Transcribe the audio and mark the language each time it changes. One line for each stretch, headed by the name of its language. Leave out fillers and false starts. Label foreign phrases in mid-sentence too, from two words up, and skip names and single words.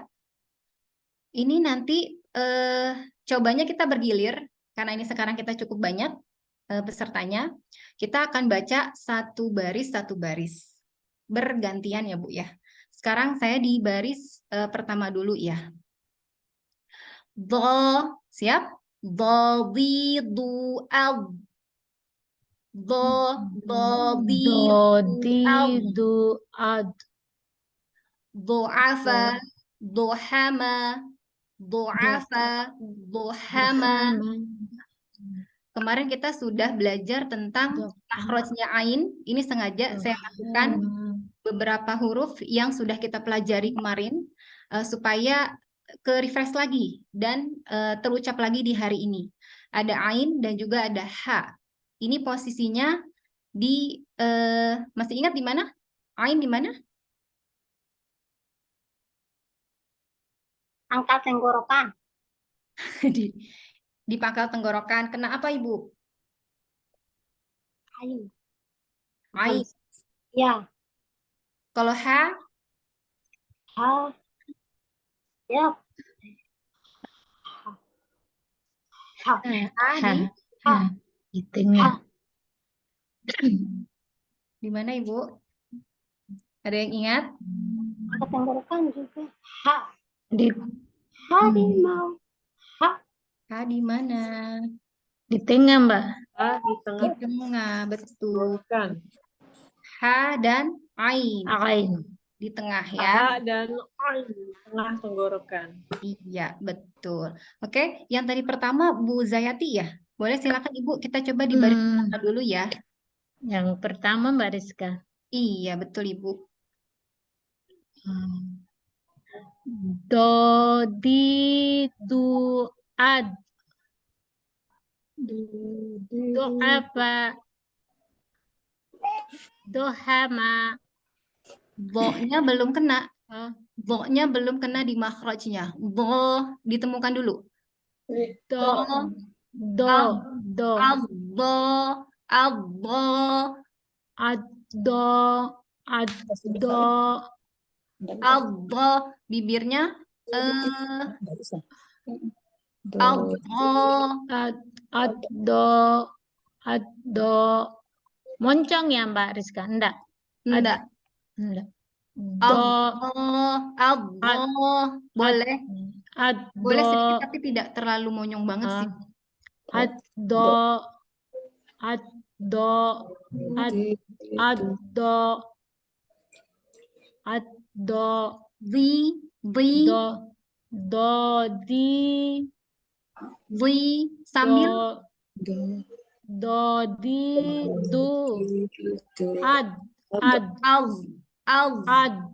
Indonesian: Ini nanti cobanya kita bergilir karena ini sekarang kita cukup banyak pesertanya. Kita akan baca satu baris bergantian ya Bu ya. Sekarang saya di baris pertama dulu ya. Do, siap?
Arabic: Do, di, du, al. Do, di, Do, du, di, al. du, ad. Du'afa, duhama, du'afa, duhama.
Indonesian: Kemarin kita sudah belajar tentang makhrajnya ain. Ini sengaja saya masukkan beberapa huruf yang sudah kita pelajari kemarin supaya ke refresh lagi dan terucap lagi di hari ini. Ada ain dan juga ada ha. Ini posisinya di masih ingat di mana? Ain di mana? Angkat tenggorokan. di pangkal tenggorokan. Kena apa Ibu? Ain. Ain. Ya. Kalau ha? Ha. Ya. Ha. Ha. Di tengah. Di mana Ibu? Ada yang ingat? Angkat tenggorokan juga. Ha. Di Harimau. Ha. Ha di mana? Di tengah, Mbak. Di Di tengah tengah, betul. tenggorokan. Ha dan ain. Ain. Di tengah ya. Ha dan ain di tengah tenggorokan. Iya, betul. Oke, yang tadi pertama Bu Zayati ya. Boleh silakan Ibu, kita coba di baris pertama dulu ya. Yang pertama Mbak Rizka. Iya, betul Ibu.
Arabic: Do, di, du, ad.
Indonesian: Do apa?
Arabic: Do hama.
Indonesian: Do-nya belum kena. Oh, Do-nya belum kena di makhrajnya. Do ditemukan dulu.
Arabic: do, do, do, Al-do, al-do. ad, do, ad, do,
Indonesian: Al-do, bibirnya al-do.
Arabic: ad, do.
Indonesian: Moncong ya Mbak Rizka? Enggak. Enggak. Enggak.
Arabic: Do, Al-do.
Indonesian: Boleh.
Arabic: ad,
Indonesian: Boleh
Arabic: do,
Indonesian: sedikit tapi tidak terlalu monyong banget sih.
Arabic: ad, do, ad, do, ad, do, ad, do, Di, do, di,
Indonesian: sambil
Arabic: do, di, du, ad, ad.